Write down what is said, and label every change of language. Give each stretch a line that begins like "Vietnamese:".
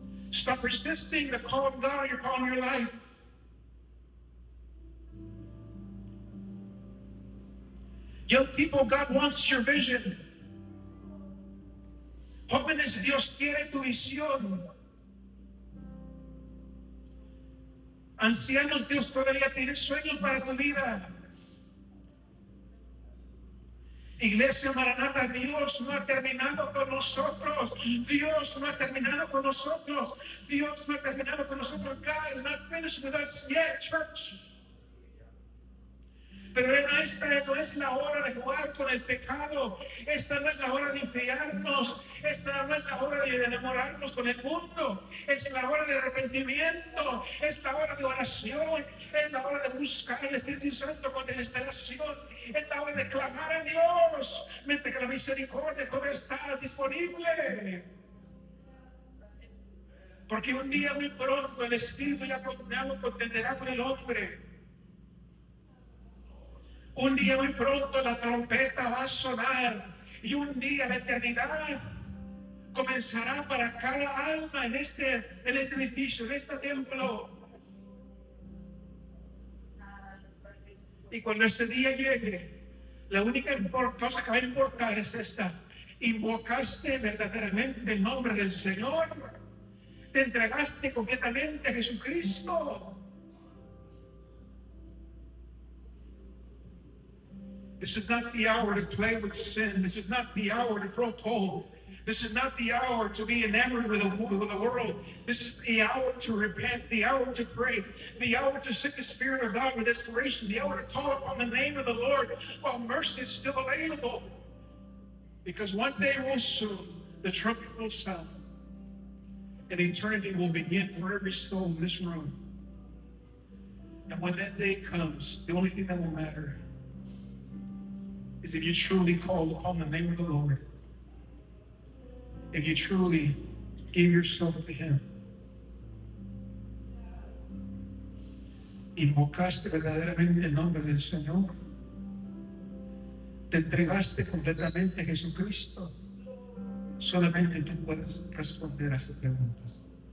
English: Stop resisting the call of God upon your life. Young people, God wants your vision.
Spanish: Jóvenes, Dios quiere tu visión. Ancianos, Dios todavía tiene sueños para tu vida. Iglesia Maranata, Dios no ha terminado con nosotros. Dios no ha terminado con nosotros. Dios no ha terminado con nosotros.
English: God is not finished with us yet, church.
Spanish: Pero esta no es la hora de jugar con el pecado. Esta no es la hora de enfriarnos. Esta no es la hora de enamorarnos con el mundo. Es la hora de arrepentimiento. Es la hora de oración. Es la hora de buscar el Espíritu Santo con desesperación. Es la hora de clamar a Dios. Mientras que la misericordia todavía está disponible. Porque un día muy pronto el Espíritu ya no contenderá con el hombre. Un día muy pronto la trompeta va a sonar y un día la eternidad comenzará para cada alma en este edificio, en este templo. Y cuando ese día llegue, la única cosa que va a importar es esta: invocaste verdaderamente el nombre del Señor, te entregaste completamente a Jesucristo.
English: This is not the hour to play with sin. This is not the hour to grow cold. This is not the hour to be enamored with the world. This is the hour to repent, the hour to pray, the hour to seek the Spirit of God with desperation, the hour to call upon the name of the Lord while mercy is still available. Because one day will soon, the trumpet will sound, and eternity will begin for every soul in this room. And when that day comes, the only thing that will matter is if you truly call upon the name of the Lord, if you truly give yourself to Him.
Spanish: Invocaste verdaderamente el nombre del Señor, te entregaste completamente a Jesucristo. Solamente tú puedes responder a esas preguntas.